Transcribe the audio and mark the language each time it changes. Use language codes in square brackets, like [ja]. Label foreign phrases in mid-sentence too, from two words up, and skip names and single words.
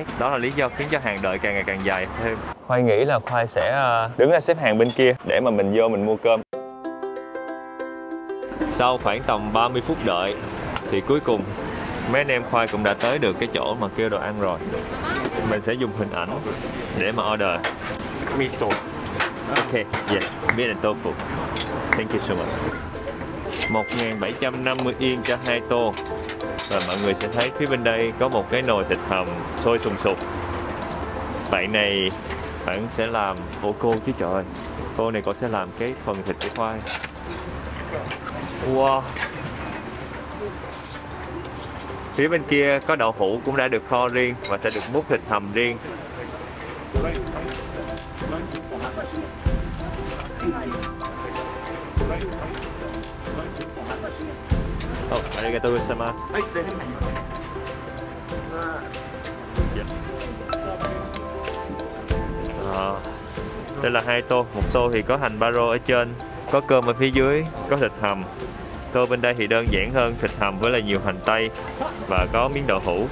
[vi] Đó là lý do khiến cho hàng đợi càng ngày càng dài thêm. Khoai nghĩ là Khoai sẽ đứng ra xếp hàng bên kia để mà mình vô mình mua cơm. Sau khoảng tầm 30 phút đợi thì cuối cùng mấy anh em Khoai cũng đã tới được cái chỗ mà kêu đồ ăn rồi. Mình sẽ dùng hình ảnh để mà order. [en] Miso. Ok, yes, meat and tofu. Thank you so much. [vi] 1.750 yên cho 2 tô. Và mọi người sẽ thấy phía bên đây có một cái nồi thịt hầm sôi sùng sục. Bạn này bạn sẽ làm... Ủa cô chứ trời ơi. Cô này cô sẽ làm cái phần thịt của Khoai. Wow. Phía bên kia có đậu hũ cũng đã được kho riêng và sẽ được múc thịt hầm riêng. [ja] ありがとうございます. [vi] Đây là 2 tô, một tô thì có hành baro ở trên, có cơm ở phía dưới, có thịt hầm. Tô bên đây thì đơn giản hơn, thịt hầm với là nhiều hành tây và có miếng đậu hũ.